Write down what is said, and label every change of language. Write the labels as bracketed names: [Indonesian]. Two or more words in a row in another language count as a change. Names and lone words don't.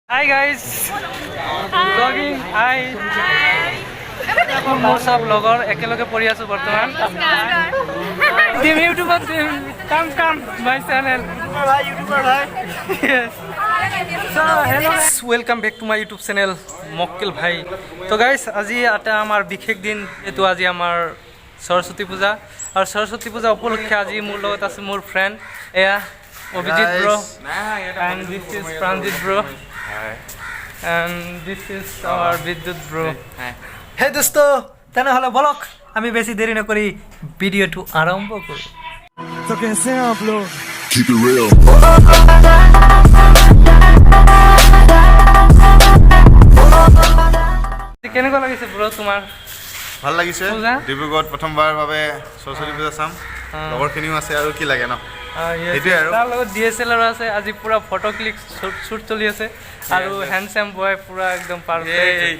[English] Hi guys, vlogging. Hi. [Assamese] মোৰ সব লগৰ একেলগে পঢ়ি আছো বৰ্তমান। দিম ইউটিউবত দিম [English] come my channel [Assamese] ইউটিউবৰ ভাই। [English] Yes. So hello. Welcome back to my YouTube channel মক্কেল ভাই। [Assamese] তো গাইস আজি এটা আমাৰ বিশেষ দিন, এটো আজি আমাৰ সৰস্বতী পূজা আৰু সৰস্বতী পূজা উপলক্ষে আজি মোৰ লগত আছে মোৰ ফ্ৰেণ্ড এয়া অভিজিৎ ব্ৰ [English] and this is Pranjit bro. [Assamese] And this is our Vidyut bro. [Hindi] Hey dosto, [Bangla] তেনেহলে বলক আমি বেশি দেরি না করি ভিডিওটো আরম্ভ করি। [Hindi] तो कैसे हैं आप लोग? [English] Keep it real. [Assamese] কেনেকুৱা লাগিছে ব্ৰ তোমাৰ? ভাল লাগিছে। ডিব্ৰুগড়ত প্ৰথমবাৰৰ বাবে সৰস্বতী পূজা চাম, লগৰখিনিও আছে আৰু কি লাগে ন। সেইটোৱে আৰু তাৰ লগত DSLR আছে, আজি পুৰা [English] photo click shoot [Assamese] চলি আছে আৰু [English] handsome boy [Assamese] পুৰা একদম পাৰফেক্ট।